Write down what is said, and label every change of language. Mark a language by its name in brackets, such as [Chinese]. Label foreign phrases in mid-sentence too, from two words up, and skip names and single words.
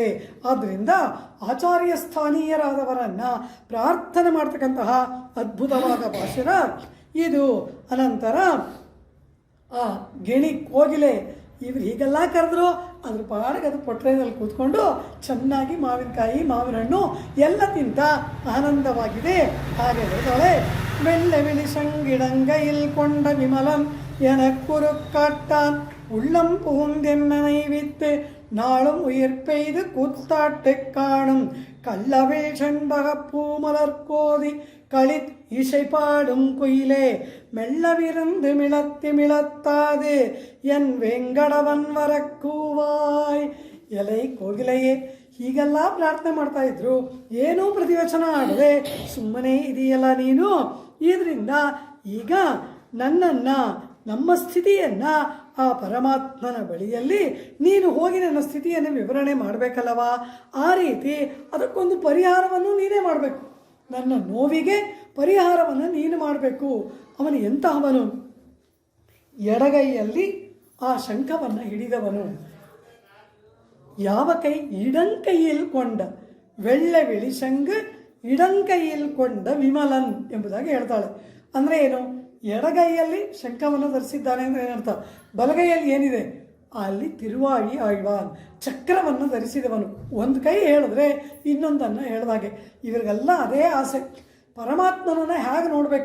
[Kannada] ಆದ್ದರಿಂದ ಆಚಾರ್ಯ ಸ್ಥಾನೀಯರಾದವರನ್ನು ಪ್ರಾರ್ಥನೆ ಮಾಡ್ತಕ್ಕಂತಹ ಅದ್ಭುತವಾದ ಭಾಷಣ ಇದು. ಅನಂತರ ಆ ಗಿಣಿ ಕೋಗಿಲೆ ಇವ್ರು ಹೀಗೆಲ್ಲ ಕರೆದ್ರು ಅದ್ರ ಪಾಡಿಗೆ ಅದು ಪೊಟ್ರೆಯಲ್ಲಿ ಕೂತ್ಕೊಂಡು ಚೆನ್ನಾಗಿ ಮಾವಿನಕಾಯಿ ಮಾವಿನ ಹಣ್ಣು ಎಲ್ಲ ತಿಂತ ಆನಂದವಾಗಿದೆ. ಹಾಗೆ ಹೇಳ್ತಾಳೆ, [Tamil] மெல்ல விழிசங்கிடங்கையில் கொண்ட விமலம் எனக்குரு காட்டான் உள்ளம் புகுந்தென்னை வித்து நாளும் உயிர் பெய்து கூத்தாட்டு காணும் கள்ளவில் செண்பகப்பூ மலர்கோதி களித் இசை பாடும் குயிலே மெல்லவிருந்து மிளத்தி மிளத்தாது என் வேங்கடவன் வரக்கூவாய். [Kannada] ಎಲೆ ಕೋಗಿಲೆಯೇ, ಹೀಗೆಲ್ಲ ಪ್ರಾರ್ಥನೆ ಮಾಡ್ತಾ ಇದ್ರು, ಏನೂ ಪ್ರತಿವಚನ ಆಡದೆ ಸುಮ್ಮನೆ ಇದೆಯಲ್ಲ ನೀನು. ಇದರಿಂದ ಈಗ ನನ್ನನ್ನು, ನಮ್ಮ ಸ್ಥಿತಿಯನ್ನು ಆ ಪರಮಾತ್ಮನ ಬಳಿಯಲ್ಲಿ ನೀನು ಹೋಗಿ ನನ್ನ ಸ್ಥಿತಿಯನ್ನು ವಿವರಣೆ ಮಾಡಬೇಕಲ್ಲವಾ. ಆ ರೀತಿ ಅದಕ್ಕೊಂದು ಪರಿಹಾರವನ್ನು ನೀನೇ ಮಾಡಬೇಕು. ನನ್ನ ನೋವಿಗೆ ಪರಿಹಾರವನ್ನು ನೀನು ಮಾಡಬೇಕು. ಅವನು ಎಂತಹವನು? ಎಡಗೈಯಲ್ಲಿ ಆ ಶಂಖವನ್ನು ಹಿಡಿದವನು. [Tamil] ಯಾವ ಕೈ? இடங்கையில் கொண்ட வெள்ளை வெளிசங்கு இடங்கையில் கொண்ட விமலன் [Kannada] ಎಂಬುದಾಗಿ ಹೇಳ್ತಾಳೆ. ಅಂದರೆ ಏನು? ಎಡಗೈಯಲ್ಲಿ ಶಂಖವನ್ನು ಧರಿಸಿದ್ದಾನೆ ಅಂದರೆ ಏನರ್ಥ? ಬಲಗೈಯಲ್ಲಿ ಏನಿದೆ? ಅಲ್ಲಿ ತಿರುವಾಳಿ ಆಳ್ವಾನ್, ಚಕ್ರವನ್ನು ಧರಿಸಿದವನು. ಒಂದು ಕೈ ಹೇಳಿದ್ರೆ ಇನ್ನೊಂದನ್ನು ಹೇಳಿದಾಗೆ. ಇವರಿಗೆಲ್ಲ ಅದೇ ಆಸೆ, ಪರಮಾತ್ಮನನ್ನು ಹೇಗೆ ನೋಡಬೇಕು.